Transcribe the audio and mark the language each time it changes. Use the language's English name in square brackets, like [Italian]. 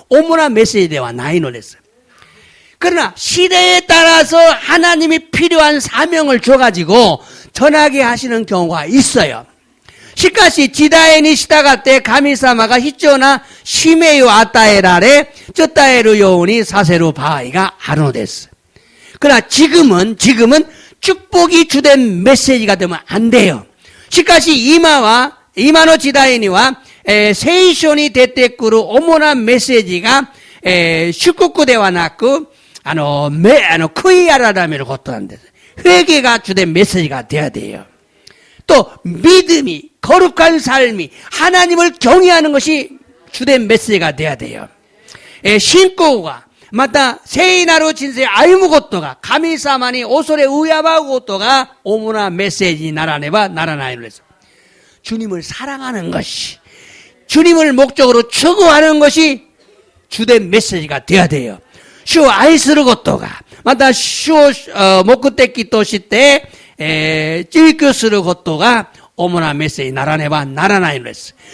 [Japanese] 오모나 메시지ではないのです. [Korean] 그러나 시대에 따라서 하나님이 필요한 사명을 줘가지고 전하게 하시는 경우가 있어요. [Japanese] しかし時代に従って神様が必要な使命を与えられ、伝えるようにさせる場合があるのです. [Korean] 그러나 지금은 축복이 주된 메시지가 되면 안 돼요. [Japanese] しかし今の時代には聖書に出てくる主なメッセージが祝福ではなく悔い改めることなんです. [Korean] 회개가 주된 메시지가 돼야 돼요. 또 믿음이, 거룩한 삶이, 하나님을 경외하는 것이 주된 메시지가 돼야 돼요. [Japanese] 신고가また聖なる人生を歩むことが、神様に恐れ敬うことが主なメッセージにならねばならないのです. [Korean] 주님을 사랑하는 것이, 주님을 목적으로 추구하는 것이 주된 메시지가 돼야 돼요. [Japanese] 主を愛することが、また主を目的として追求することが主なメッセージにならねばならないのです.